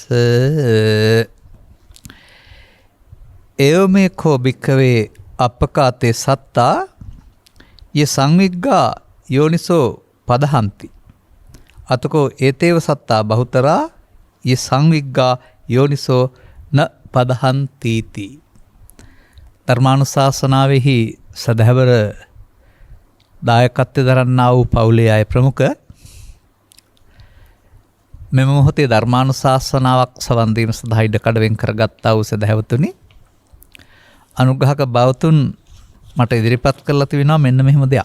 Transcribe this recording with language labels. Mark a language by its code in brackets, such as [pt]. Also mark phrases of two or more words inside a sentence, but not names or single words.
[pi] එවමෙකෝ භික්ඛවේ අපකාතේ සත්තා ය සංවිග්ගා යෝනිසෝ පදහන්ති අතකෝ ඒතේව සත්තා බහුතරා ය සංවිග්ගා යෝනිසෝ න පදහන්තිති. [si] ධර්මානුශාසනාවෙහි සදහවර දායකත්වය දරන්නා වූ පවුලේ අය ප්‍රමුඛ මෙම මොහොතේ ධර්මානුශාසනාවක් සවන් දීම සඳහා ඉඩකඩ වෙන් කරගත්තා වූ සදහවතුනි, අනුග්‍රහක බවතුන් මට ඉදිරිපත් කරලා තිබෙනවා මෙන්න මෙහෙම දෙයක්.